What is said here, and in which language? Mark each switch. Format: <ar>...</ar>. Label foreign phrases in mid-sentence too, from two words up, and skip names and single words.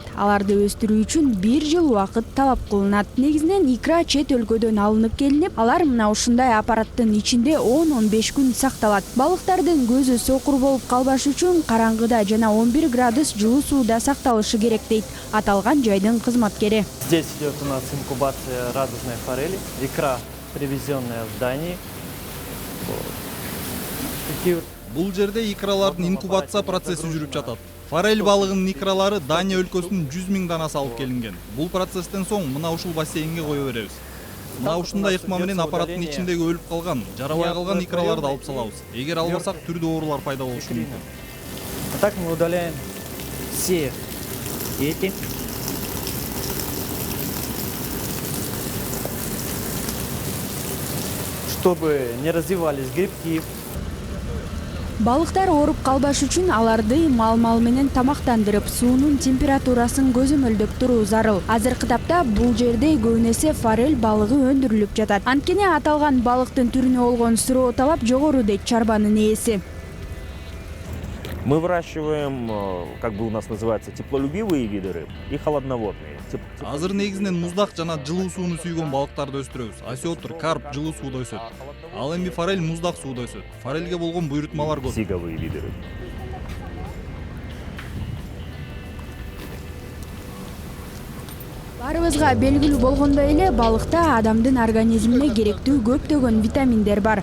<ky>Аларды өстүрүү үчүн 1 жыл убакыт талап кылынат. Негизинен икра чет өлкөдөн алынып келинип, алар мына ушундай аппараттын ичинде 10-15 күн сакталат. Балыктардын көзү сокур болуп калбаш үчүн караңгыда жана 11 градус жылуу сууда сакталышы керек дейт аталган жайдын кызматкери.</ky> <ru>Здесь идет у нас инкубация радужной форели, икра привезенная в Дании.</ru> <ky>Бул жерде икралардын инкубация процесси жүрүп жатат. Форель балыгынын икралары Дания өлкөсүнүн 100 000 данасы алып келинген. Бул процесстен соң мына ушул бассейнге кое беребиз. Мына ушундай ыкма менен аппараттын ичиндеги өлүп калган, жарабай калган икраларды алып салабыз. Эгер албасак түрдүү оорулар пайда болушу мүмкүн.</ky> <ru>Так мы удаляем все эти. Чтобы не развивались грибки.</ru> <ky>Балыктар ооруп калбаш үчүн аларды мал менен тамактандырып, суунун температурасын көзөмөлдөп туруу зарыл. Азыркы тапта бул жерде көбүнө эсе форель балыгы өндүрүлүп жатат. Анткени аталган балыктын түрүнө болгон суроо талап жогору дейт чарбанын ээси.</ky> <ru>Мы выращиваем, как бы у нас называется, теплолюбивые виды рыб и холодноводные.</ru> <ky>Азыр негизинен муздак жана жылуу сууну сүйгөн балыктарды өстүрөбүз. Осетр, карп жылуу сууда өсөт. Ал эми форель муздак сууда өсөт. Форельге болгон буйрутмалар көп.</ky> <ru>Сиговые виды рыб.</ru> <ky>Барыбызга белгилүү болгондой эле балыкта адамдын организмине керектүү көптөгөн витаминдер бар.</ky>